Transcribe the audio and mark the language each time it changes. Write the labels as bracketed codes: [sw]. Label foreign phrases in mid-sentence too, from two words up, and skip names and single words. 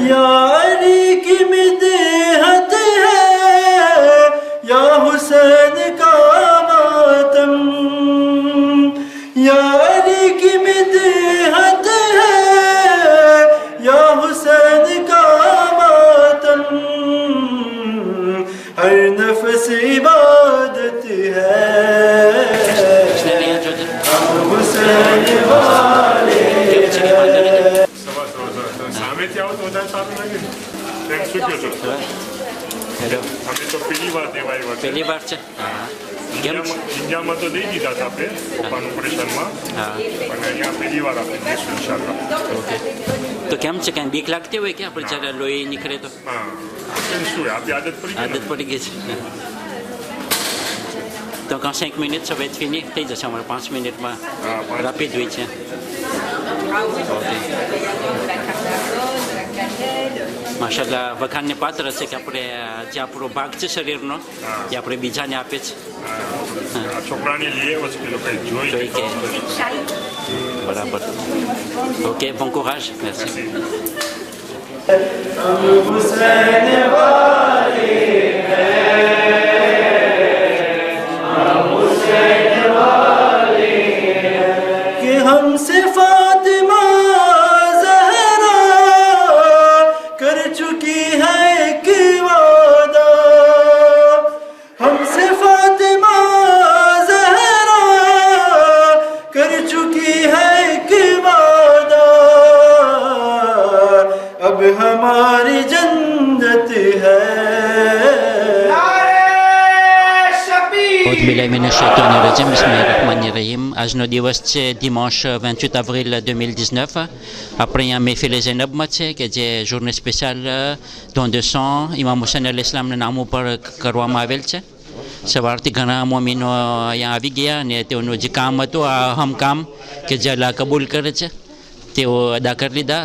[ur] یا حسین کا ماتم، یا علی کی مدحت ہے، یا حسین کا ماتم، ہر نفس عبادت ہے، ہم حسین والے ہیں. [gu] Hello. અમે તો પહેલી વાર દેવાય પહેલી વાર છે? ઇન્ડિયામાં તો દઈ દીધા હતા આપણે પપ્પાનું ઓપરેશનમાં અને અહીંયા પહેલી વાર આપણે દઈશું ઇન્શાલ્લાહ. ઓકે. તો કેમ છે કાંઈ બીક લાગતી હોય કે આપણે જ્યારે લોહી નીકળે તો? હા શું આપણી આદત પડી ગઈ છે. [fr] Donc en 5 minutes, ça va être fini. [gu] થઈ જશે અમારે 5 મિનિટમાં. રાપિડ હોય છે. માશાલ્લાહ વખાણને પાત્ર છે કે આપણે જે આપણો ભાગ છે શરીરનો એ આપણે બીજાને આપે છે. છોકરાને લઈ આવ્યો છે પેલો કંઈ જોઈ કે બરાબર. ઓકે, [fr] bon courage. Merci. [ur] کہ ہم سے فاطمہ زہرا کر چکی ہے ایک وعدہ, ہم سے فاطمہ زہرا کر چکی ہے ایک وعدہ، اب ہماری جنت ہے. [gu] આજનો દિવસ છે [fr] dimanche 28 avril 2019. [gu] આપણે અહીંયા મહેફિલ ઝૈનબમાં છે કે જે [fr] journée spéciale don de sang [gu] ઇમામ હુસૈન અલૈહિસ્સલામના નામ ઉપર કરવામાં આવેલ છે. સવારથી ઘણા મોમીનો અહીંયા આવી ગયા અને તેઓનું જે કામ હતું આ અહમ કામ કે જે અલ્લાહ કબૂલ કરે છે તેઓ અદા કરી લીધા.